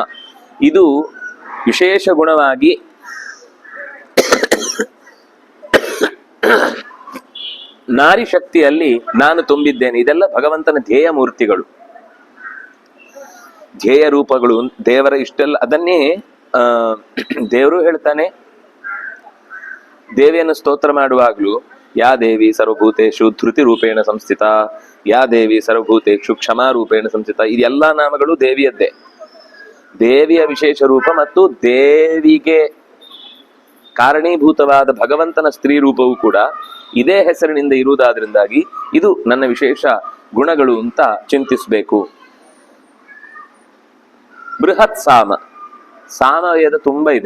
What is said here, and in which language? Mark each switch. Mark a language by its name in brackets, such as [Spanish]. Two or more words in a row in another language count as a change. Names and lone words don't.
[Kannada] ಇದು ವಿಶೇಷ ಗುಣವಾಗಿ ನಾರಿ ಶಕ್ತಿಯಲ್ಲಿ ನಾನು ತುಂಬಿದ್ದೇನೆ. ಇದೆಲ್ಲ ಭಗವಂತನ ಧ್ಯೇಯ ಮೂರ್ತಿಗಳು, ಧ್ಯೇಯ ರೂಪಗಳು. ದೇವರ ಇಷ್ಟೆಲ್ಲ ಅದನ್ನೇ ದೇವರು ಹೇಳ್ತಾನೆ. ದೇವಿಯನ್ನು ಸ್ತೋತ್ರ ಮಾಡುವಾಗ್ಲೂ [Sanskrit] या देवि सर्वभूतेषु धृति रूपेण संस्थित, या देवि सर्वभूतेषु क्षमा रूपेण संस्थित. [Kannada] ಇದೆಲ್ಲಾ ನಾಮಗಳು ದೇವಿಯದ್ದೇ. ದೇವಿಯ ವಿಶೇಷ ರೂಪ ಮತ್ತು ದೇವಿಗೆ ಕಾರಣೀಭೂತವಾದ ಭಗವಂತನ ಸ್ತ್ರೀ ರೂಪವು ಕೂಡ ಇದೇ ಹೆಸರಿನಿಂದ ಇರುವುದಾದ್ರಿಂದಾಗಿ ಇದು ನನ್ನ ವಿಶೇಷ ಗುಣಗಳು ಅಂತ ಚಿಂತಿಸಬೇಕು. ಬೃಹತ್ ಸಾಮ, ಸಾಮವೇದ ತುಂಬಾ ಇದೆ.